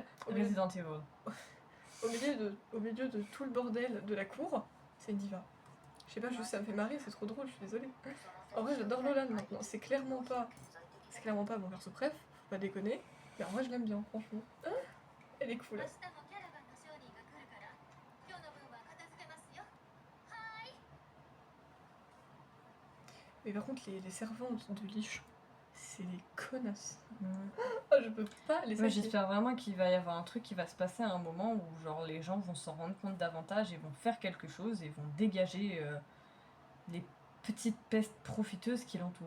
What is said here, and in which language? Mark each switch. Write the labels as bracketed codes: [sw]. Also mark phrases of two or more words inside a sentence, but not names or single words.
[fr] Resident Evil. au milieu de tout le bordel de la cour, c'est une diva. Je sais pas, juste ça me fait marrer, c'est trop drôle, je suis désolée. En vrai, j'adore Lolan maintenant, c'est clairement pas mon perso préf, faut pas déconner, mais en vrai, je l'aime bien, franchement. Ah, elle est cool. [ja] 明日もキャラバンの商人が来るから今日の分は片付けますよ。はーい。 [fr] Mais par contre, les servantes de Lich, c'est des connasses. Mhm. Oh, je peux pas les Ouais, saquer. j'espère vraiment qu'il va y avoir un truc qui va se passer à un moment où genre les gens vont s'en rendre compte davantage et vont faire quelque chose et vont dégager les petites pestes profiteuses qui l'entourent.